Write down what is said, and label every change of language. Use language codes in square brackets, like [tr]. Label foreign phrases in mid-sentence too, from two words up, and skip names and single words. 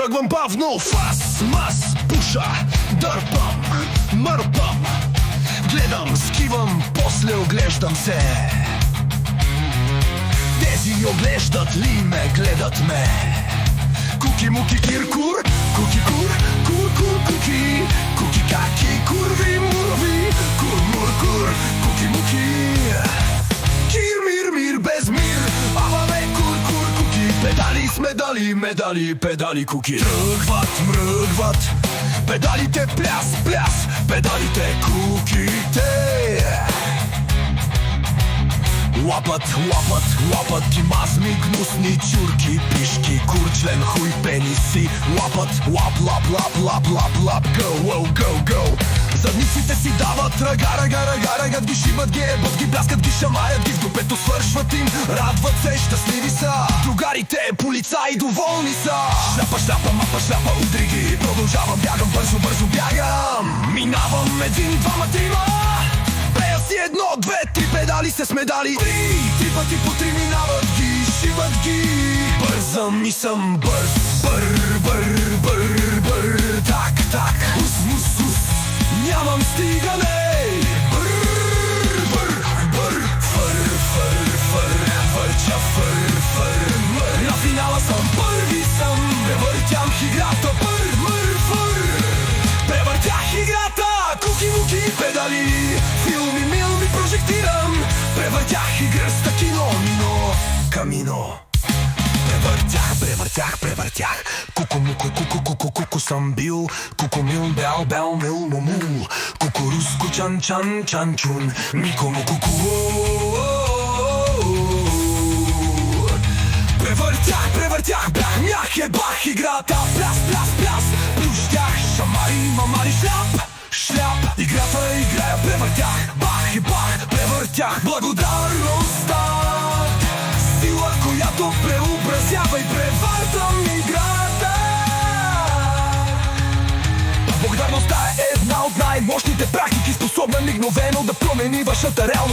[bg] бавно, фас, мас, пуша, дърпам, мърпам. Гледам, скивам, после оглеждам се. Тези оглеждат ли ме, гледат ме. Куки, муки, киркур, куки-кур, кур-кур, куки. Куки, каки, курви, мурви, кур-мур-кур, куки-муки. Кир-мир-мир, без мир, ама бе, кур-кур, куки. Педали с медали, медали, педали, куки. Тръгват, мръгват, педалите пляс, пляс, педалите, куките. Лапат, лапат, лапат кимазми, гнусни чурки, пишки, курчлен, хуй, пениси. Лапат, лап, лап, лап, лап, лап, лап, [en] go, go, go, go. [bg] Задниците си дават ръга, ръга, ръга, ръгат ги, шибат ги, ебат ги, бляскат ги, шамаят ги, в дупето свършват им, радват се, щастливи са. Другарите, полицаи, доволни са. Шляпа, шляпа, мапа, шляпа, удри ги. Продължавам, бягам, бързо, бързо бягам. Минавам един, двама, трима. Пея си едно, две, три, педали се с медали. Три пъти по три минават ги, шиват ги. Бързам и съм бърз. Бър, бър, бър, бър. Так, так, ус, ус, ус. Нямам стигане. Бър, бър, бър. Фър, фър, фър. Върча, фър, фър, мър. На финала съм, първи съм. Превъртям играта, бър, мър, фър. Превъртях играта. Куки-муки, педали. Филми, милми, прожектирам. Превъртях играта, кино, мино, камино. Превъртях, превъртях, превъртях. Куку-муку, ку-ку-ку-ку-ку съм бил. Куку-мил, бел, бел, мил, мумул. Кукуруско, чан-чан, чан-чун. Мико-му-ку-ку. Превъртях, превъртях, бях, мях, ебах играта. Пляс, пляс, пляс. Плющях, шамари, мамари, шляп. Шляп, играта играя, превъртях. Бах и бах, превъртях. Благодарността, сила, която преобразява и превъртам играта. Благодарността е една от най-мощните практики, способна мигновено да промени вашата реалност.